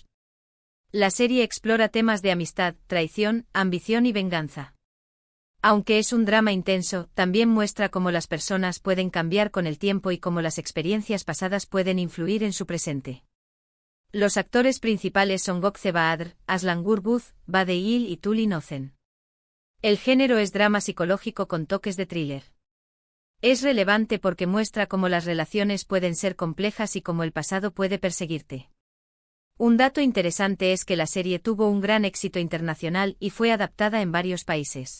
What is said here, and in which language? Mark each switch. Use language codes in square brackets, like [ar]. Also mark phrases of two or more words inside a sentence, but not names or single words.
[es] La serie explora temas de amistad, traición, ambición y venganza. Aunque es un drama intenso, también muestra cómo las personas pueden cambiar con el tiempo y cómo las experiencias pasadas pueden influir en su presente. Los actores principales son Gökçe Bahadır, Aslan Gürbüz, Bade İl y Tülin Özen. El género es drama psicológico con toques de thriller. Es relevante porque muestra cómo las relaciones pueden ser complejas y cómo el pasado puede perseguirte. Un dato interesante es que la serie tuvo un gran éxito internacional y fue adaptada en varios países.